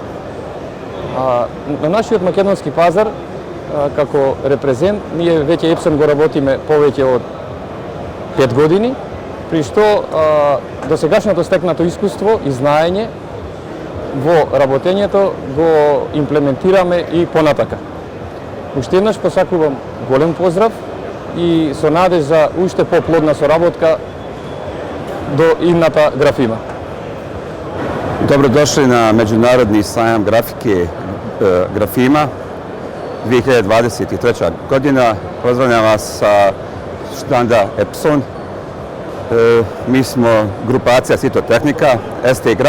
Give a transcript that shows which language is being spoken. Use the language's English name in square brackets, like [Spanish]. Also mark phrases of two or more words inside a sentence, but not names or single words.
[Macedonian] На нашиот македонски пазар, како репрезент, ние веќе Epson го работиме повеќе од 5 години, при што досегашното стекнато искуство и знаење во работењето го имплементираме и понатака. Уште еднаш посакувам голем поздрав и со надеж за уште поплодна соработка до идната Графима. [Serbian] Dobrodošli na Međunarodni sajam grafike Grafima 2023. godina. Pozdravljam vas sa štanda Epson. Mi smo grupacija Sitotehnika, STGraf.